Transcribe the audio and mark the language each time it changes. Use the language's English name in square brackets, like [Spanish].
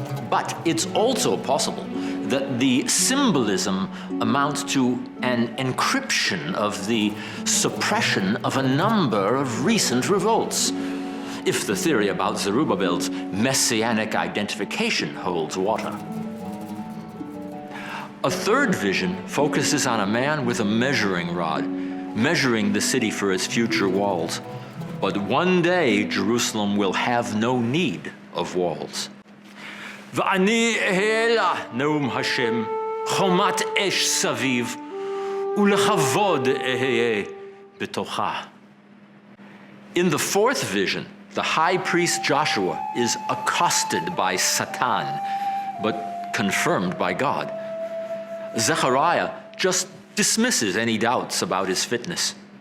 [English] But it's also possible that the symbolism amounts to an encryption of the suppression of a number of recent revolts, if the theory about Zerubbabel's messianic identification holds water. A third vision focuses on a man with a measuring rod, measuring the city for its future walls. But one day, Jerusalem will have no need of walls. [Hebrew] ואני אהיה לה נאום השם, חומת אש סביב, ולכבוד אהיה בתוכה. [English] In the fourth vision, the high priest Joshua is accosted by Satan, but confirmed by God. Zechariah just dismisses any doubts about his fitness.